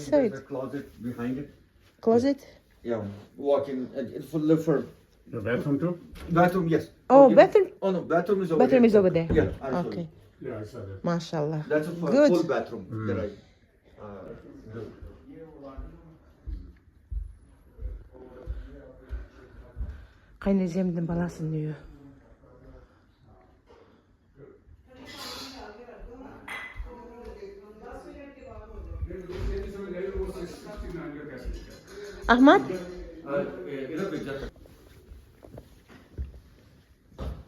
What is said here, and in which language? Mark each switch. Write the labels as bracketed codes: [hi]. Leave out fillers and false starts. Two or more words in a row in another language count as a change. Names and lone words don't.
[en] saw there's it. a closet behind it. Closet. Yeah. Walk-in. It's for live for Your bathroom too? bathroom. Yes. Oh, Yeah. bathroom. Oh no, bathroom is over Bathroom there. is over there. Yeah. I'll show Okay. you. Yeah, I saw that. Mashallah. That's a Good. full bathroom that I do. [ky] Кайнеземдин баласынын үйү. [en] Ahmad? Great.